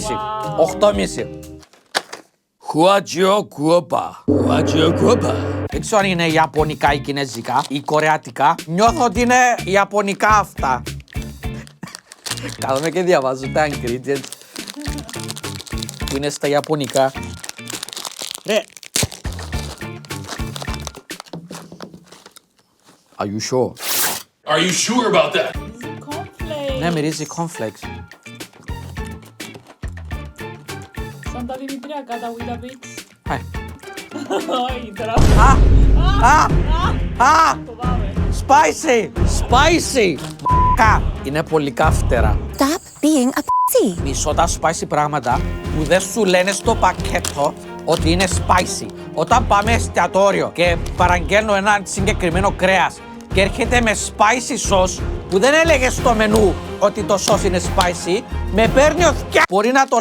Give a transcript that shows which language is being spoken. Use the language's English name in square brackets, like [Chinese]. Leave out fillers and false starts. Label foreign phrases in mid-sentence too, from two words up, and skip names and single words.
[Greek] 8,5. Χουατζιο κουόπα. Δεν ξέρω αν είναι ιαπωνικά ή κινέζικα ή κορεάτικα. Νιώθω ότι είναι ιαπωνικά αυτά. Κάθομαι και διαβάζω τα ingredients που είναι στα ιαπωνικά. Ρε. [English] Are you sure? Are you sure about that? Cornflakes. [Greek] Ναι, μυρίζει cornflakes. Σαν τα δημητριακά, τα Weetabix. Όχι, τώρα. Το πάμε. Spicy! Είναι πολύ καύτερα. [English] Stop being a pussy. [Greek] Μισώ τα spicy πράγματα που δεν σου λένε στο πακέτο ότι είναι spicy. Όταν πάμε εστιατόριο και παραγγέλνω ένα συγκεκριμένο κρέας και έρχεται με [English] spicy sauce [Greek] που δεν έλεγε στο μενού ότι το sauce είναι spicy, με παίρνει ο θκιά.